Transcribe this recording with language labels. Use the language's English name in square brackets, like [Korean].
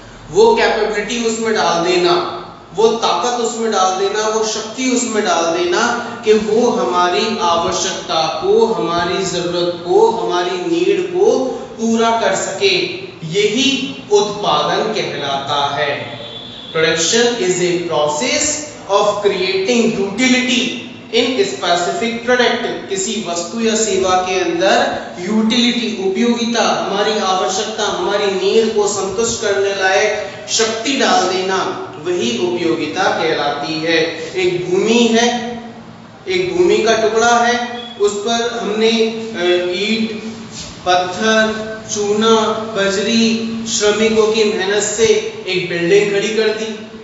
[Hindi] वो कैपेबिलिटी उसमें डाल देना, वो ताकत उसमें डाल देना, वो शक्ति उसमें डाल देना कि वो हमारी आवश्यकता को, हमारी जरूरत को, हमारी नीड को पूरा कर सके। यही उत्पादन कहलाता है। [English] Production is a process of creating utility in specific product। [Hindi] किसी वस्तु या सेवा के अंदर यूटिलिटी, उपयोगिता, हमारी आवश्यकता, हमारी नीड को संतुष्ट करने लायक शक्ति डाल देना, वही उपयोगिता कहलाती है। एक भूमि है, एक भूमि का टुकड़ा है, उस पर हमने ईंट, पत्थर, चूना, बजरी, श्रमिकों की मेहनत से एक बिल्डिंग खड़ी कर दी।